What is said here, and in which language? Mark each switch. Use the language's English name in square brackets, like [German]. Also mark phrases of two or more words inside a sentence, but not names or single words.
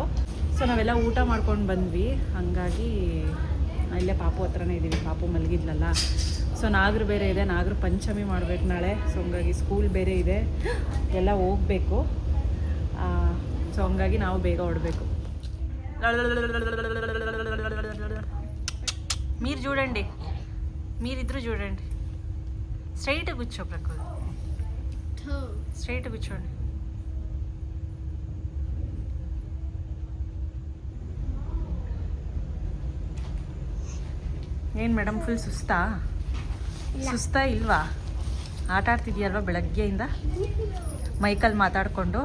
[Kannada] ಸೊ ನಾವೆಲ್ಲ ಊಟ ಮಾಡ್ಕೊಂಡು ಬಂದ್ವಿ, ಹಾಗಾಗಿ ಇಲ್ಲೇ ಪಾಪು ಹತ್ರನೇ ಇದ್ದೀವಿ, ಪಾಪು ಮಲಗಿದ್ಲಲ್ಲ. ಸೊ ನಾಗರು ಬೇರೆ ಇದೆ, ನಾಗರು ಪಂಚಮಿ ಮಾಡಬೇಕು ನಾಳೆ. ಸೊ ಹಂಗಾಗಿ ಸ್ಕೂಲ್ ಬೇರೆ ಇದೆ, ಎಲ್ಲ ಹೋಗಬೇಕು. ಸೊ ಹಂಗಾಗಿ ನಾವು ಬೇಗ ಹೊರಡಬೇಕು. [Telugu] మీరు చూడండి, మీరిద్దరు చూడండి, స్ట్రైట్ కూర్చో ప్రకృతి, స్ట్రైట్ కూర్చోండి. [Kannada] ಏನು ಮೇಡಮ್ ಫುಲ್ ಸುಸ್ತಾ ಇಲ್ವಾ? ಆಟ ಆಡ್ತಿದ್ಯಲ್ವಾ ಬೆಳಗ್ಗೆಯಿಂದ ಮೈಕಲ್ಲಿ ಮಾತಾಡಿಕೊಂಡು?